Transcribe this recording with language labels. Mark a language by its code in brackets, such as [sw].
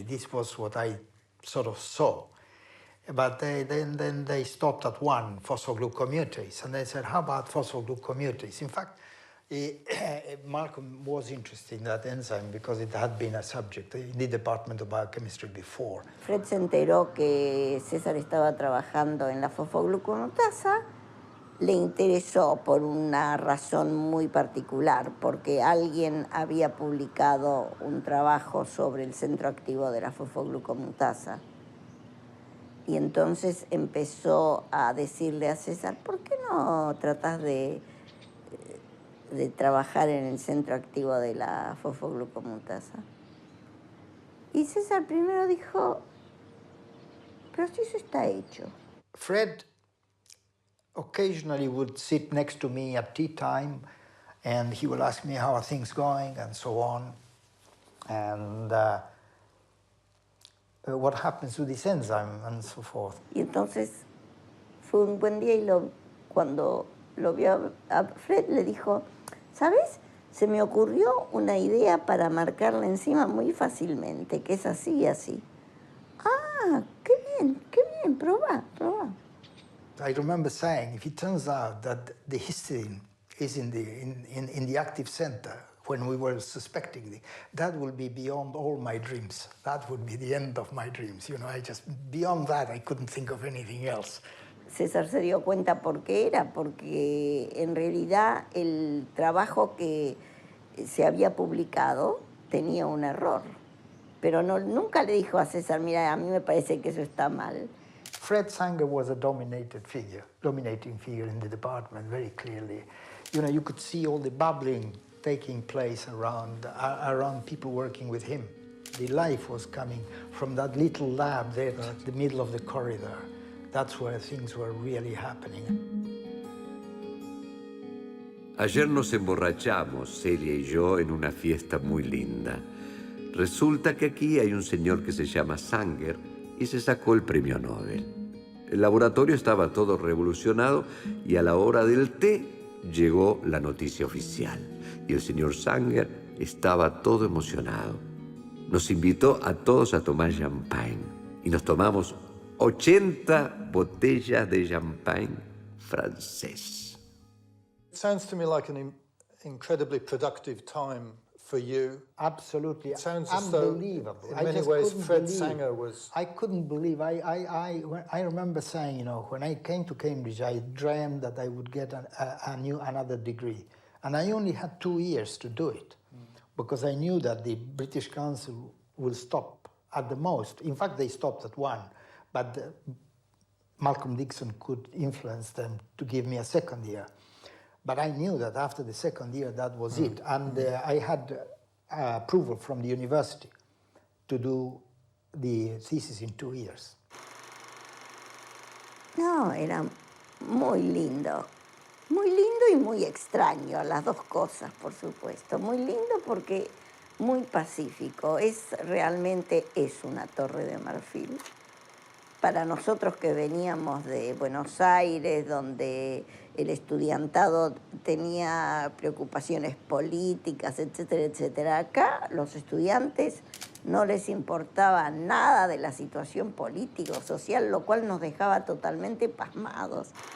[en] This was what I sort of saw. But then they stopped at one, phosphoglucosamidase, and they said, how about phosphoglucosamidase? In fact, Malcolm was interested in that enzyme because it had been a subject in the Department of Biochemistry before. [es] Fred se enteró que César estaba trabajando en la fosfogluconatasa. Le interesó por una razón muy particular, porque alguien había publicado un trabajo sobre el centro activo de la fosfoglucomutasa. Y entonces empezó a decirle a César, ¿por qué no tratas de trabajar en el centro activo de la fosfoglucomutasa? Y César primero dijo, pero si eso está hecho. [en] Fred occasionally would sit next to me at tea time, and he would ask me how are things going and so on, and what happens to this enzyme and so forth. [es] Y entonces fue un buen día y cuando lo vio a Fred le dijo, ¿sabes? Se me ocurrió una idea para marcar la enzima muy fácilmente, que es así y así. Ah, qué bien, probá. [en] I remember saying, if it turns out that the histidine is in the active center when we were suspecting that will be beyond all my dreams. That would be the end of my dreams. You know, beyond that, I couldn't think of anything else. [es] César se dio cuenta por qué era, porque en realidad el trabajo que se había publicado tenía un error. Pero nunca le dijo a César, mira, a mí me parece que eso está mal. [en] Fred Sanger was a dominating figure in the department, very clearly. You know, you could see all the bubbling taking place around people working with him. The life was coming from that little lab there at the middle of the corridor. That's where things were really happening. [es] Ayer nos emborrachamos, Celia y yo, en una fiesta muy linda. Resulta que aquí hay un señor que se llama Sanger y se sacó el premio Nobel. El laboratorio estaba todo revolucionado y a la hora del té llegó la noticia oficial. Y el señor Sanger estaba todo emocionado. Nos invitó a todos a tomar champagne y nos tomamos 80 botellas de champagne francés. [en] It sounds to me like an incredibly productive time for you. Absolutely. It sounds unbelievable. As though, in many ways, Fred Sanger was... I couldn't believe. I remember saying, you know, when I came to Cambridge, I dreamed that I would get another degree. And I only had 2 years to do it, because I knew that the British Council will stop at the most. In fact, they stopped at 1, but Malcolm Dixon could influence them to give me a second year. But I knew that after the second year, that was it. And I had approval from the university to do the thesis in 2 years. [es] No, era muy lindo. Muy lindo y muy extraño, las dos cosas, por supuesto. Muy lindo porque muy pacífico. Realmente es una torre de marfil. Para nosotros que veníamos de Buenos Aires, donde el estudiantado tenía preocupaciones políticas, etcétera, etcétera, acá los estudiantes no les importaba nada de la situación política o social, lo cual nos dejaba totalmente pasmados.